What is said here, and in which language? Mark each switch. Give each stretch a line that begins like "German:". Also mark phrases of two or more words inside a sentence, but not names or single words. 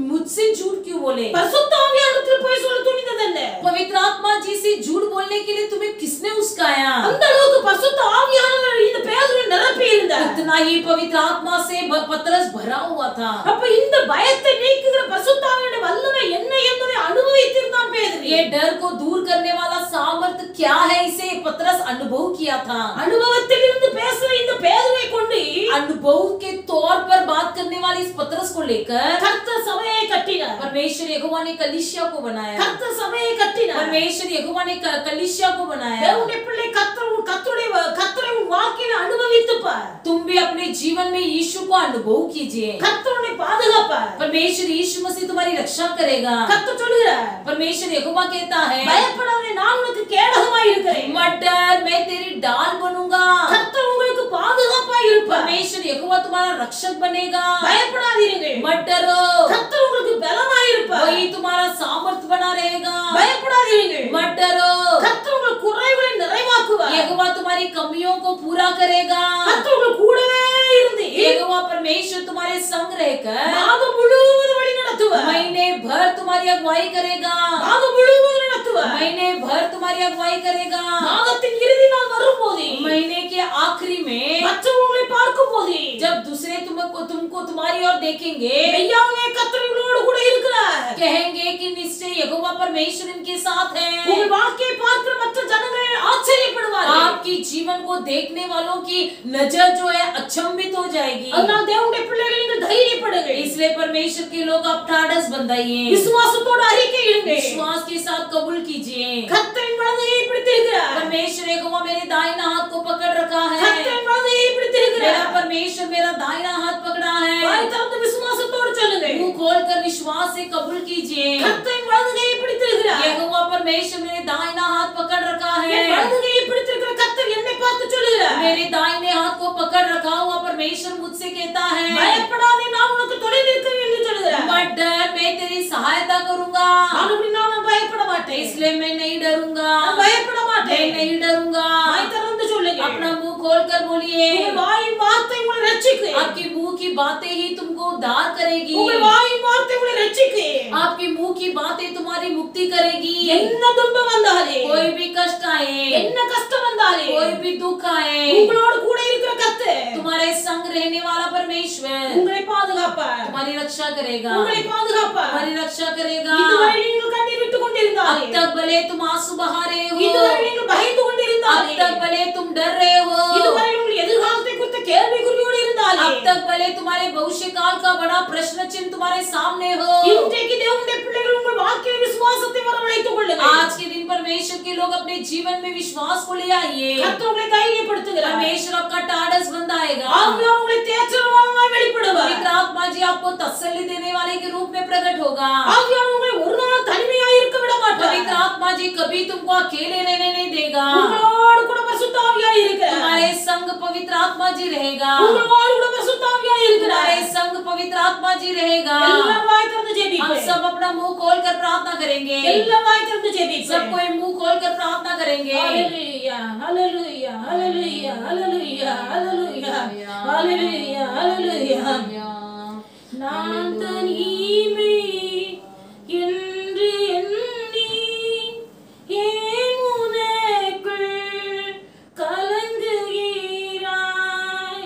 Hindi: मुझसे झूठ क्यों बोले?
Tamil: பரிசுத்த ஆவியானவரிடத்தில் போய் சொல்ல துணிந்ததல்ல.
Hindi: पवित्र आत्मा जी से झूठ बोलने के लिए तुम्हें किसने उस्काया?
Tamil: அந்த அளவுக்கு பரிசுத்த ஆவியானவர் இந்த பேதுருவை நிரப்பி இருந்தார்.
Hindi: इतना ही पवित्र आत्मा से पतरस भरा हुआ था।
Tamil: அப்ப இந்த பயத்தை நீக்குகிற பரிசுத்த ஆவியானவருடைய வல்லமை என்ன என்பதை அனுபவித்திருந்தான் பேதுரு.
Hindi: ये डर को दूर करने वाला सामर्थ्य क्या है, इसे पतरस अनुभव किया था।
Tamil: அனுபவத்திலிருந்து பேசுற இந்த பேதுருவை கொண்டு
Hindi: अनुभव के तौर पर बात करने वाले इस पतरस को लेकर
Tamil: கர்த்தர் சபையை கட்டினார்.
Hindi: परमेश्वर यहोवा ने कलीसिया को बनाया।
Tamil: கர்த்தர் சபையை கட்டினார்.
Hindi: परमेश्वर यहोवा ने कलीसिया को बनाया।
Tamil: தேவனுடைய பிள்ளை கர்த்தரை உன் வாழ்க்கையில அனுபவித்து பார்.
Hindi: तुम भी अपने जीवन में यीशु को अनुभव कीजिए।
Tamil: கர்த்தரை பாதுகாப்பார்.
Hindi: परमेश्वर यीशु मसीह तुम्हारी रक्षा करेगा।
Tamil: கர்த்தர் சொல்கிறார்,
Hindi: परमेश्वर यहोवा कहता है,
Tamil: பயப்படாதே, நான் உனக்கு கேடகமாய் இருக்கிறேன்.
Hindi: मत डर, मैं तेरी ढाल बनूंगा।
Tamil: கர்த்தர் உங்களுக்கு பாதுகாப்பாய் இருப்பார்.
Hindi: परमेश्वर यहोवा तुम्हारा रक्षक बनेगा।
Tamil: பயப்படாதீர்கள்.
Hindi: मत डरो,
Tamil: கர்த்தர் உங்களுக்கு பலமாய் இருப்பார்.
Hindi: वही तुम्हारा सामर्थ बना रहेगा।
Tamil: பயப்படாதீர்கள்.
Hindi: मत डरो,
Tamil: கர்த்தர் உங்கள் குறைகளை நிறைவாக்குவார்.
Hindi: यहोवा तुम्हारी कमियों को पूरा करेगा।
Tamil: கர்த்தர் உங்கள் கூடவே இருந்து
Hindi: यहोवा परमेश्वर तुम्हारे संग रहकर
Tamil: மாதம் முழுவதும் வழி நடத்துவார்.
Hindi: महीने भर तुम्हारी अगुवाई करेगा।
Tamil: மாதம் मुழுவதும் நடத்துவார்.
Hindi: महीने भर तुम्हारी अगुवाई करेगा।
Tamil: மாதத்தின் இறுதி நாள் வரும்போது
Hindi: महीने के आखिरी में
Tamil: மற்றவங்களை பார்க்கும்போது
Hindi: जब दूसरे तुमको तुम्हारी ओर देखेंगे,
Tamil: மெய்யாகவே கர்த்தர் உங்களோடு கூட இருக்கிறார்.
Hindi: कहेंगे कि निश्चय यहोवा परमेश्वर इनके साथ है।
Tamil: உங்கள் வாழ்க்கையை பார்க்கிற மற்ற ஜனங்கள் ஆச்சரியப்படுவார்கள்.
Hindi: आपकी जीवन को देखने वालों की नजर जो है अचंभित हो जाएगी।
Tamil: அதனால் தேவனுடைய பிள்ளைகள் நீங்கள் தைரியப்படுங்கள்.
Hindi: इसलिए परमेश्वर के लोग आप ठाडस बंधाइए,
Tamil: விசுவாசத்தோடு அறிக்கையிடுங்கள்.
Hindi: विश्वास के साथ कबूल कीजिए।
Tamil: கர்த்தரின் வலதையை பிடித்திருக்கிறார்.
Hindi: परमेश्वर यहोवा मेरे दाहिना हाथ को पकड़ रखा है।
Tamil: கர்த்தரின் வலதையை
Hindi: मेरा
Tamil: பிடித்திருக்கிறார்.
Hindi: परमेश्वर मेरा दाहिना हाथ पकड़ा है।
Tamil: வாய் திறந்து விசுவாசத்தோடு சொல்லுங்கள்.
Hindi: मुंह खोलकर विश्वास से कबूल कीजिए।
Tamil: கர்த்தரின் வலதையை பிடித்திருக்கிறார்.
Hindi: यहोवा परमेश्वर मेरे दाहिना हाथ पकड़ रखा
Tamil: என்
Hindi: है।
Tamil: வலதையை பிடித்திருக்கிற கர்த்தர் என்னை பார்த்து சொல்லுகிறார்,
Hindi: मेरे दाहिने हाथ को पकड़ रखा हुआ परमेश्वर मुझसे कहता है,
Tamil: பயப்படாதே, நான் உனக்கு துணை நிற்கிறேன் என்று சொல்லுகிறார்.
Hindi: मत डर, मैं तेरी सहायता करूंगा।
Tamil: நான் பயப்பட மாட்டேன்.
Hindi: इसलिए मैं नहीं डरूंगा।
Tamil: நான் பயப்பட
Hindi: मैं
Tamil: மாட்டேன்.
Hindi: नहीं डरूंगा।
Tamil: வாய் திறந்து சொல்லுங்க.
Hindi: अपना मुंह खोलकर बोलिए।
Tamil: உங்கள் வாயின் வார்த்தை உங்களை ரட்சிக்கும்.
Hindi: आपकी मुंह की बातें ही तुमको उद्धार करेगी।
Tamil: உங்கள் வாயின் வார்த்தை உங்களை ரட்சிக்கும்.
Hindi: आपकी मुंह की बातें तुम्हारी मुक्ति करेगी।
Tamil: என்ன துன்பம் வந்தாலே,
Hindi: कोई भी कष्ट आए,
Tamil: என்ன கஷ்டம் வந்தாலே,
Hindi: कोई भी दुख आए,
Tamil: உங்களோடு கூட இருக்கிற கர்த்தர்
Hindi: तुम्हारे संग रहने वाला परमेश्वर
Tamil: உங்களை பாதுகாப்பார்.
Hindi: तुम्हारी रक्षा करेगा।
Tamil: உங்களை பாதுகாப்பார்.
Hindi: तुम्हारी रक्षा करेगा।
Tamil: இதுவரை நீங்கள் கண்ணீர் விட்டுக்
Hindi: अब
Tamil: கொண்டிருந்தாலே,
Hindi: तक भले तुम आंसू बहा रहे हो,
Tamil: இதுவரை நீங்கள் பயந்து
Hindi: अब
Tamil: கொண்டிருந்தாலே,
Hindi: तक भले तुम डर रहे हो,
Tamil: இதுவரை உங்கள் எதிர்காலத்தை குறித்த கேள்விக்குறியோடு இருந்தாலே,
Hindi: अब तक भले तुम्हारे भविष्य काल का बड़ा प्रश्न चिन्ह तुम्हारे सामने हो,
Tamil: இன்றைக்கு தேவனுடைய பிள்ளைகள் உங்கள் வாழ்க்கையில் விசுவாசத்தை வரவழைத்துக் கொள்ளுங்கள்.
Hindi: आज के दिन परमेश्वर के लोग अपने जीवन में विश्वास को ले आइए।
Tamil: கர்த்தர் உங்களை தைரியப்படுத்துகிறார்.
Hindi: परमेश्वर आपका टाडस बंधाएगा।
Tamil: ஆவியானவர் உங்களை தேற்றரவாளனாய் வெளிப்படுவார்.
Hindi: पवित्र आत्मा जी आपको तसल्ली देने वाले के रूप में प्रकट होगा।
Tamil: ஆவியானவர் உங்களை ஒரு நாள் தனிமையாய் இருக்க விட மாட்டார்.
Hindi: पवित्र आत्मा जी कभी तुमको अकेले रहने नहीं देगा।
Tamil: உங்களோடு கூட பரிசுத்த ஆவியாய் இருக்கிறார்.
Hindi: तुम्हारे संग पवित्र आत्मा जी रहेगा।
Tamil: உங்களோடு கூட பரிசுத்த ஆவியாய் இருக்கிறார்.
Hindi: तुम्हारे संग पवित्र आत्मा जी रहेगा।
Tamil: எல்லாரும் வாய் திறந்து
Hindi: हम
Tamil: ஜெபிப்போம்.
Hindi: सब अपना मुंह खोलकर प्रार्थना करेंगे।
Tamil: எல்லாம் வாய் திறந்து ஜெபிப்போம்.
Hindi: सब कोई मुंह खोलकर प्रार्थना करेंगे।
Tamil: ஹalleluya ஹalleluya ஹalleluya ஹalleluya ஹalleluya ஹalleluya ஹalleluya. நான் தனிமை என்று எண்ணி ஏன் உனக்குள் கலங்குகிறாய்?